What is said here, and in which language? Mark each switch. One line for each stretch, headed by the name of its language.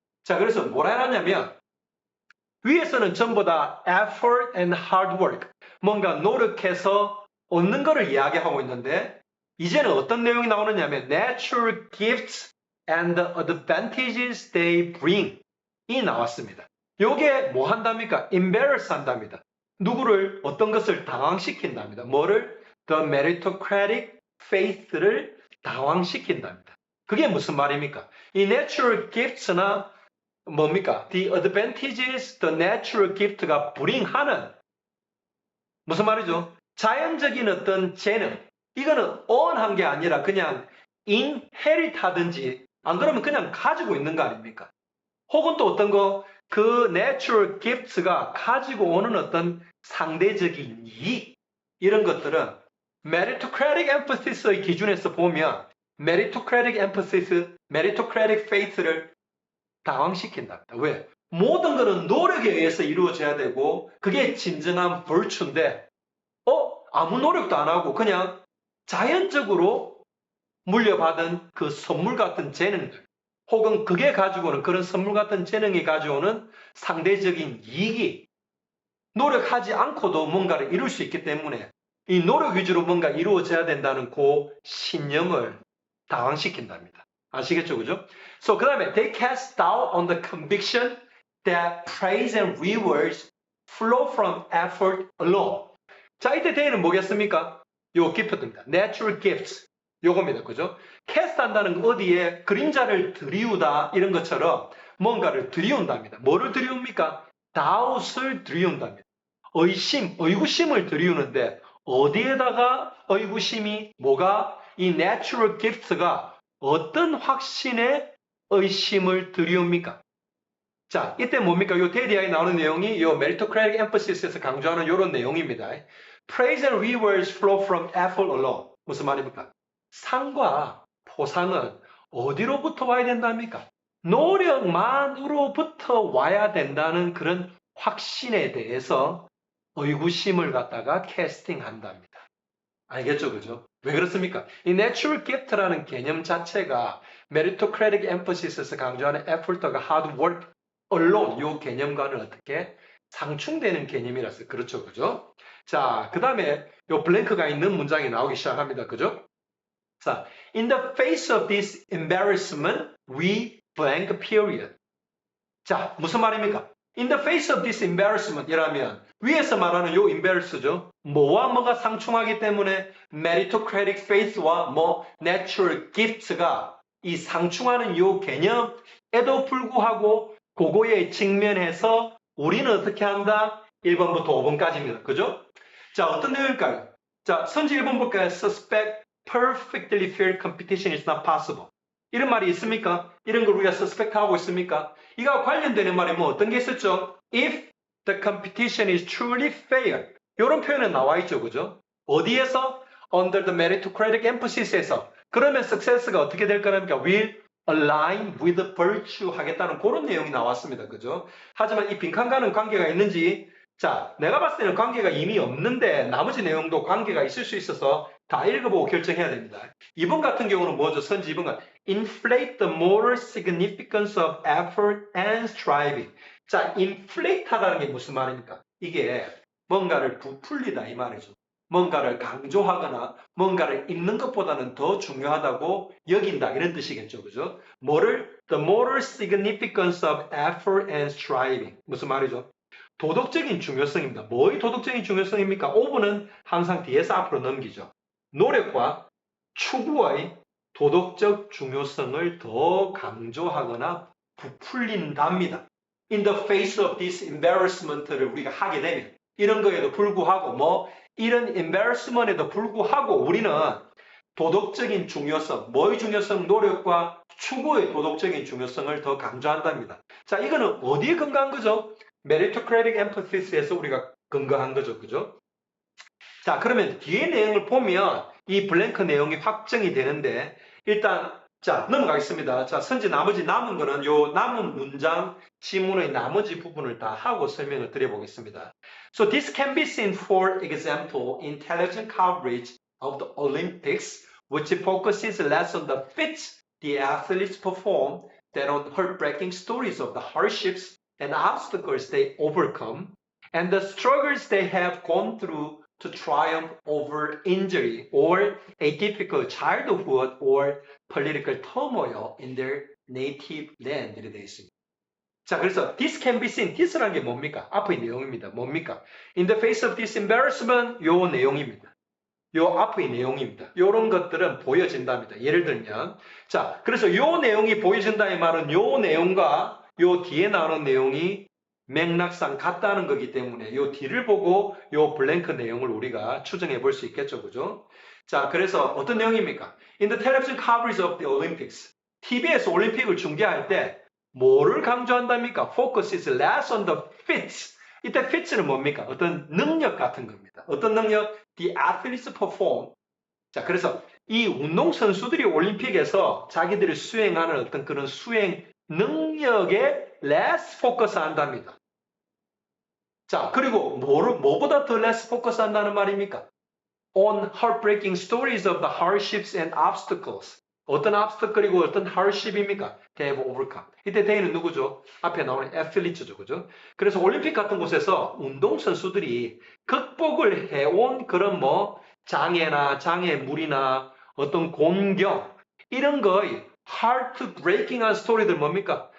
Korean: 자, 그래서 뭐라 해놨냐면 위에서는 전부 다
English: effort and hard work,
Korean: 뭔가 노력해서 얻는 거를 이야기하고 있는데 이제는 어떤 내용이 나오느냐면
English: natural gifts and the advantages they bring
Korean: 이 나왔습니다. 요게 뭐 한답니까? embarrass 한답니다. 누구를 어떤 것을 당황시킨답니다. 뭐를? the meritocratic faith를 당황시킨답니다. 그게 무슨 말입니까? 이 natural gifts나 뭡니까? The advantages the natural gift가 bring하는 무슨 말이죠? 자연적인 어떤 재능 이거는 earn한 게 아니라 그냥 inherit 하든지 안 그러면 그냥 가지고 있는 거 아닙니까? 혹은 또 어떤 거 그 natural gifts가 가지고 오는 어떤 상대적인 이익 이런 것들은 meritocratic emphasis 기준에서 보면 meritocratic emphasis, meritocratic faith를 당황시킨답니다. 왜? 모든 것은 노력에 의해서 이루어져야 되고 그게 진정한 virtue인데 아무 노력도 안 하고 그냥 자연적으로 물려받은 그 선물 같은 재능들 혹은 그게 가지고는 그런 선물 같은 재능이 가져오는 상대적인 이익이 노력하지 않고도 뭔가를 이룰 수 있기 때문에 이 노력 위주로 뭔가 이루어져야 된다는 그 신념을 당황시킨답니다. 아시겠죠? 그죠?
English: So,
Korean: 그 다음에
English: they cast doubt on the conviction that praise and rewards flow from effort alone.
Korean: 자, 이때 they는 뭐겠습니까? 요 기프트입니다. natural gifts. 요겁니다. 그죠? cast 한다는 거 어디에 그림자를 들이우다 이런 것처럼 뭔가를 들이운답니다. 뭐를 들이웁니까? doubt을 들이운답니다. 의구심을 드리우는데 어디에다가 의구심이 뭐가 이 natural gift가 어떤 확신에 의심을 드리웁니까? 자, 이때 뭡니까? 요 데디아에 나오는 내용이 요 meritocratic emphasis 에서 강조하는 이런 내용입니다.
English: Praise and rewards flow from effort alone.
Korean: 무슨 말입니까? 상과 포상은 어디로부터 와야 된답니까? 노력만으로부터 와야 된다는 그런 확신에 대해서 의구심을 갖다가 캐스팅한답니다. 알겠죠? 그죠? 왜 그렇습니까? 이 natural gift라는 개념 자체가 meritocratic emphasis 에서 강조하는 effort가 hard work alone 요 개념과는 어떻게 상충되는 개념이라서 그렇죠. 그죠? 자, 그 다음에 요 블랭크가 있는 문장이 나오기 시작합니다. 그죠? 자,
English: in the face of this embarrassment, we blank period.
Korean: 자, 무슨 말입니까?
English: In the face of this embarrassment
Korean: 이라면 위에서 말하는 요 embarrass죠. 뭐와 뭐가 상충하기 때문에 meritocratic faith와 natural gifts가 이 상충하는 요 개념에도 불구하고 그거에 직면해서 우리는 어떻게 한다? 1번부터 5번까지입니다. 그죠? 자, 어떤 내용일까요? 자, 선지 1번 볼까요?
English: Suspect perfectly fair competition is not possible.
Korean: 이런 말이 있습니까? 이런 걸 우리가 suspect하고 있습니까? 이거와 관련되는 말이 뭐 어떤 게 있었죠?
English: If the competition is truly fair.
Korean: 이런 표현은 나와 있죠. 그죠? 어디에서?
English: Under the meritocratic emphasis.
Korean: 에서. 그러면 success가 어떻게 될 거랍니까?
English: Will align with virtue
Korean: 하겠다는 그런 내용이 나왔습니다. 그죠? 하지만 이 빈칸과는 관계가 있는지 자, 내가 봤을 때는 관계가 이미 없는데 나머지 내용도 관계가 있을 수 있어서 다 읽어보고 결정해야 됩니다. 2번 같은 경우는 뭐죠? 선지 2번 같은
English: inflate the moral significance of effort and striving.
Korean: 자, inflate 하다는 게 무슨 말입니까? 이게 뭔가를 부풀리다 이 말이죠. 뭔가를 강조하거나 뭔가를 읽는 것보다는 더 중요하다고 여긴다 이런 뜻이겠죠. 그죠?
English: the moral significance of effort and striving.
Korean: 무슨 말이죠? 도덕적인 중요성입니다. 뭐의 도덕적인 중요성입니까? 5번은 항상 뒤에서 앞으로 넘기죠. 노력과 추구의 도덕적 중요성을 더 강조하거나 부풀린답니다.
English: In the face of this embarrassment
Korean: 를 우리가 하게 되면 이런 거에도 불구하고 이런 embarrassment에도 불구하고 우리는 도덕적인 중요성, 뭐의 중요성, 노력과 추구의 도덕적인 중요성을 더 강조한답니다. 자, 이거는 어디에 근거한 거죠? meritocratic emphasis.에서 우리가 근거한 거죠. 그죠? 자, 그러면 뒤에 내용을 보면 이 블랭크 내용이 확정이 되는데 일단 자, 넘어가겠습니다. 자, 선지 나머지 남은 거는 요 남은 문장 지문의 나머지 부분을 다 하고 설명을 드려보겠습니다.
English: So this can be seen for example intelligent coverage of the Olympics which focuses less on the feats the athletes perform than on heartbreaking stories of the hardships and obstacles they overcome and the struggles they have gone through to triumph over injury or a difficult childhood or political turmoil in their native land
Korean: 이렇게 되어 있습니다. 자, 그래서
English: this can be seen.
Korean: this라는 게 뭡니까? 앞의 내용입니다. 뭡니까?
English: In the face of this embarrassment
Korean: 요 내용입니다. 요 앞의 내용입니다. 요런 것들은 보여진답니다. 예를 들면 자, 그래서 요 내용이 보여진다의 말은 요 내용과 요 뒤에 나오는 내용이 맥락상 같다는 거기 때문에 요 뒤를 보고 요 블랭크 내용을 우리가 추정해 볼 수 있겠죠. 그죠? 자, 그래서 어떤 내용입니까?
English: In the television coverage of the Olympics.
Korean: TV에서 올림픽을 중계할 때 뭐를 강조한답니까?
English: Focus is less on the feats.
Korean: 이때 feats는 뭡니까? 어떤 능력 같은 겁니다. 어떤 능력?
English: The athletes perform.
Korean: 자, 그래서 이 운동선수들이 올림픽에서 자기들이 수행하는 어떤 그런 수행 능력에 less focus 한답니다. 자, 그리고 뭐보다 더 less focus 한다는 말입니까?
English: On heartbreaking stories of the hardships and obstacles.
Korean: 어떤 obstacle이고 어떤 hardship입니까?
English: They have overcome.
Korean: 이때 they는 누구죠? 앞에 나오는 athletes죠. 그죠? 그래서 올림픽 같은 곳에서 운동선수들이 극복을 해온 그런 장애나 장애물이나 어떤 곤경 이런 거의 heart-breaking한 스토리들 뭡니까?